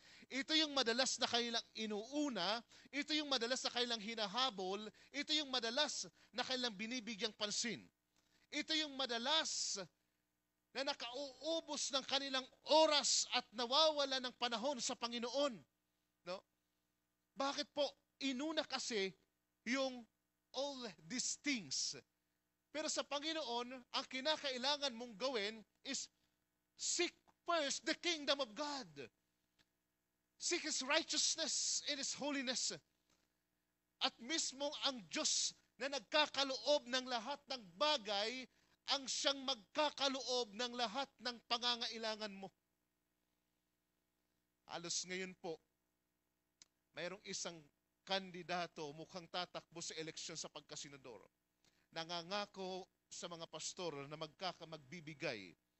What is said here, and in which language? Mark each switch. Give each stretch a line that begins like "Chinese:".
Filipino: Ito yung madalas na kailang inuuna, ito yung madalas na kailang hinahabol, ito yung madalas na kailang binibigyang pansin. Ito yung madalas na nakauubos ng kanilang oras at nawawala ng panahon sa Panginoon. No? Bakit po? Inuna kasi yung
English: all these things.
Filipino: Pero sa Panginoon, ang kinakailangan mong gawin is
English: seek first the kingdom of God. Seek His righteousness and His holiness.
Filipino: At mismo ang Diyos na nagkakaloob ng lahat ng bagay, ang siyang magkakaloob ng lahat ng pangangailangan mo. Halos ngayon po, mayroong isang kandidato mukhang tatakbo sa eleksyon sa pagkasenador. Nangangako sa mga pastor na magbibigay